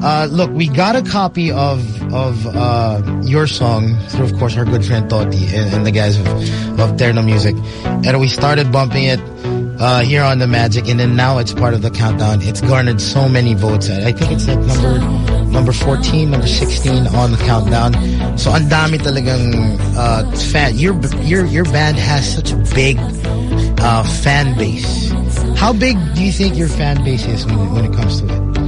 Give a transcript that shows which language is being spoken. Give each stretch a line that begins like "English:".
English: Look, we got a copy of your song through, of course, our good friend Toti and the guys of Terno Music. And we started bumping it here on The Magic, and then now it's part of the countdown. It's garnered so many votes. I think it's like number 14, number 16 on the countdown.
Filipino: So, ang dami talagang fan.
English: Your band has such a big fan base. How big do you think your fan base is when it comes to it?